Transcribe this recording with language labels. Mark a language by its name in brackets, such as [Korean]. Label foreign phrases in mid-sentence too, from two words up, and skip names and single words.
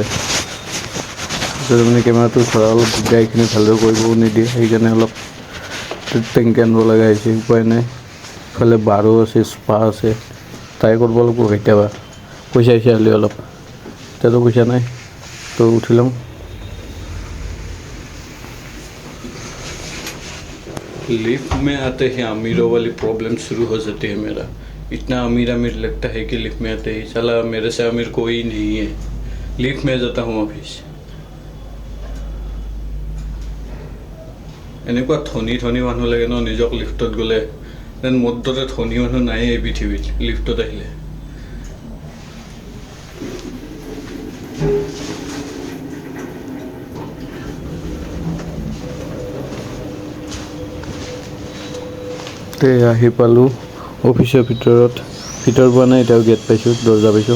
[Assamese] পিছত মানে কেমেৰাটো ধৰা অলপ দিগদাৰ, এইখিনি ভালদৰে কৰিবও নিদিয়ে, সেইকাৰণে অলপ টেংকি আনিব লগা হৈছে, উপায় নাই। ইফালে বাৰো আছে, স্পা আছে, ট্ৰাই কৰিব লাগিব কেতিয়াবা, পইচা হ'লে অলপ। এতিয়াতো পইচা নাই, তো উঠি লওঁ। [Hindi] लिफ्ट में आते ही अमीरों वाली प्रॉब्लम शुरू हो जाती है मेरा। इतना अमीर लगता है कि लिफ्ट में आते ही साला मेरे से अमीर कोई नहीं है। लिफ्ट में जाता हूँ ऑफिस। [Assamese] এনেকুৱা ধনী মানুহ লাগে ন নিজক লিফ্টত গ'লে, দেন মোৰ দৰে ধনী মানুহ নাই এই পৃথিৱীত লিফ্টত আহিলে। তে আহি পালোঁ অফিচৰ ভিতৰত পোৱা নাই, এতিয়াও গেট পাইছোঁ, দৰ্জা পাইছোঁ।